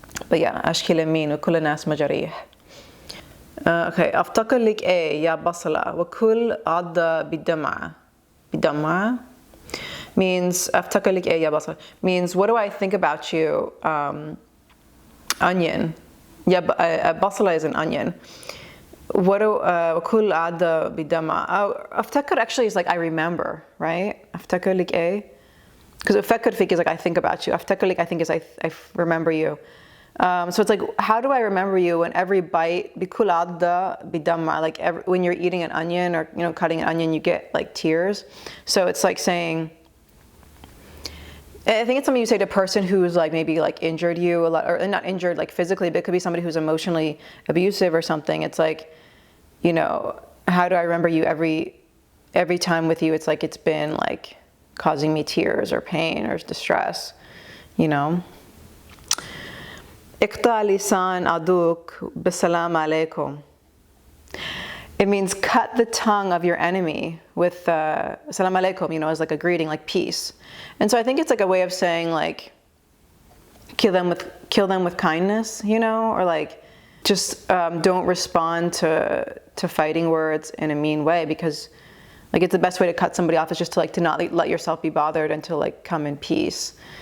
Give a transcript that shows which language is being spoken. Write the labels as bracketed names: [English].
[English] But yeah, [Arabic] أشكي لمين وكل الناس مجاريح. [English] Okay, [Arabic] أفتكر لك يابصله وكل عضة بدمعه. [English] بدمعه means [Arabic] أفتكر لك يابصله [English] means what do I think about you? Onion. يابصله is an onion. What do [Arabic] وكل عضة بدمعه? [English] أفتكر actually is like I remember, right? أفتكر لك because [Arabic] أفتكر فيك [English] is like I think about you. [Arabic] أفتكر لك [English] I think is I remember you. So it's like, how do I remember you when every bite, [Arabic] بكل عضة بدمعه, [English] like when you're eating an onion or, you know, cutting an onion, you get like tears. So it's like saying, I think it's something you say to a person who's like maybe like injured you a lot, or not injured like physically, but it could be somebody who's emotionally abusive or something. It's like, you know, how do I remember you every time with you? It's like it's been like causing me tears or pain or distress, you know. [Arabic] اقطع لسان عدوك بالسلام عليكم. [English] It means cut the tongue of your enemy with salam alaikum, you know, as like a greeting, like peace. And so I think it's like a way of saying like, kill them with kindness, you know, or like just don't respond to fighting words in a mean way, because like it's the best way to cut somebody off is just to like to not let yourself be bothered and to like come in peace.